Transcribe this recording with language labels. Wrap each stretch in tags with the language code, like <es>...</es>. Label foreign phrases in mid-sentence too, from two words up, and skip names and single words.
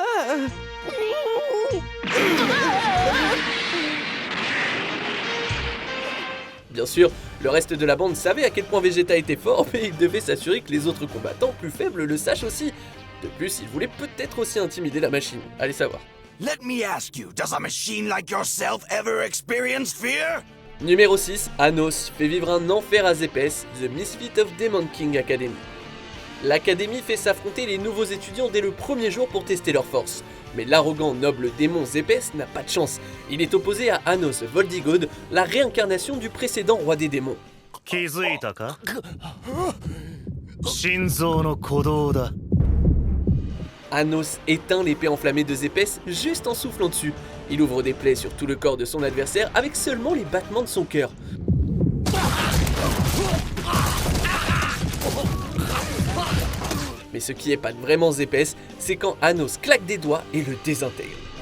<fr>Bien sûr, le reste de la bande savait à quel point Vegeta était fort, mais il devait s'assurer que les autres combattants plus faibles le sachent aussi. De plus, il voulait peut-être aussi intimider la machine, allez savoir.</fr> <en>Let me ask you, does a machine like yourself ever experience fear?</en> <fr>Numéro 6, Anos fait vivre un enfer à Zepes, The Misfit of Demon King Academy. L'académie fait s'affronter les nouveaux étudiants dès le premier jour pour tester leur force. Mais l'arrogant noble démon Zepes n'a pas de chance. Il est opposé à Anos Voldigod, la réincarnation du précédent roi des démons.</fr> <ja>気づいたか？心臓の鼓動だ。</ja> <fr>Anos éteint l'épée enflammée de Zepes juste en soufflant dessus. Il ouvre des plaies sur tout le corps de son adversaire avec seulement les battements de son cœur. Mais ce qui épate vraiment Zepes, c'est quand Anos claque des doigts et le désintègre.</fr>